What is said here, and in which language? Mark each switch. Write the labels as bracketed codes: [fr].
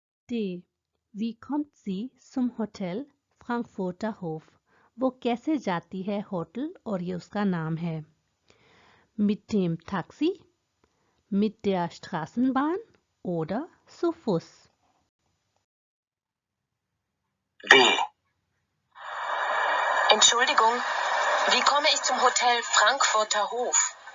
[de] D. Wie kommt sie zum Hotel Frankfurter Hof? [hi] वो कैसे जाती है होटल और ये उसका नाम है. [de] Mit dem Taxi, mit der Straßenbahn oder zu Fuß? B. Entschuldigung, wie komme ich zum Hotel Frankfurter Hof?